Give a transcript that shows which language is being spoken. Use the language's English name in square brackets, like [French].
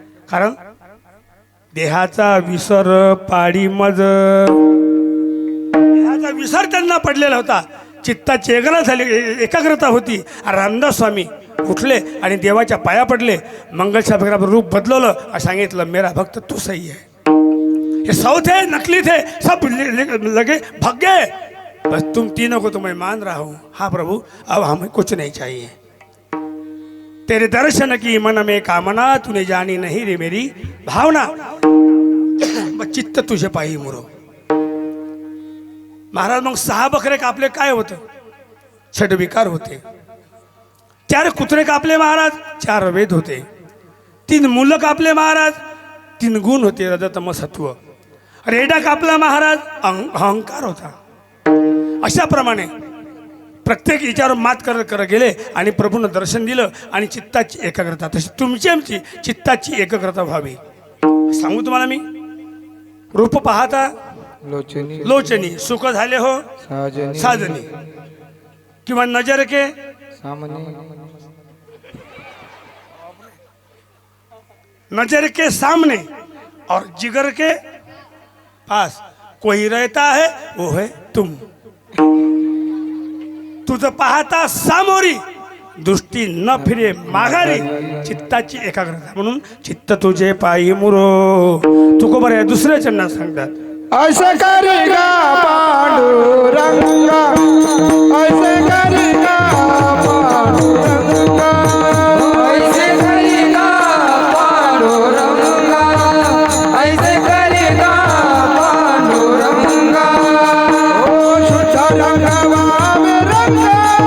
[Marathi] कारण देहाचा विसर पाडी मज, देहाचा विसर त्यांना पडलेला होता, चित्ताची एकाग्रता होती। रामदास स्वामी उठले आणि देवाच्या पाया पडले, मंगलशास्त्राचं रूप बदलवलं आणि सांगितलं, [Hindi] मेरा भक्त तू सही है, ये 100 थे नकली थे, सब लगे भाग गए, बस तुम तीनों को तो मैं मान रहा हूँ। हाँ प्रभु, अब हमें कुछ नहीं चाहिए, तेरे दर्शन की मन में कामना, तूने जानी नहीं रे मेरी भावना, बस [Marathi] चित्त तुझे पायी मुरो। महाराज मग 6 बकरे कापले, काय होतं? 6 विकार होते, 4 कुत्रे कापले महाराज, 4 वेद होते, 3 मुलं कापले महाराज, 3 गुण होते, रजतम सत्व। रेडा कापला महाराज, अहंकार होता। अशाप्रमाणे प्रत्येक विचार मात करत करत गेले आणि प्रभूनं दर्शन दिलं आणि चित्ताची एकाग्रता, तशी तुमची आमची चित्ताची एकाग्रता व्हावी। सांगू तुम्हाला मी, रूप पाहता लोचनी लोचनी, सुख झाले हो साजनी साजनी, किंवा [Hindi] नजर के सामने, नजर के सामने और जिगर के पास कोई रहता है, वो है तुम। [Marathi] तुझं पाहता सामोरी, दृष्टी न फिरे माघारी, चित्ताची एकाग्रता। म्हणून चित्त तुझे पायी मुरो, तुकोबर या दुसऱ्या चरणात सांगतात, [Hindi] ऐसे करेगा पांडुरंगा ऐसे करेगा पांडुरंगा ऐसे करेगा पांडुरंगा ऐसे करेगा पांडुरंगा ओ शुद्ध रंगवा में रंगा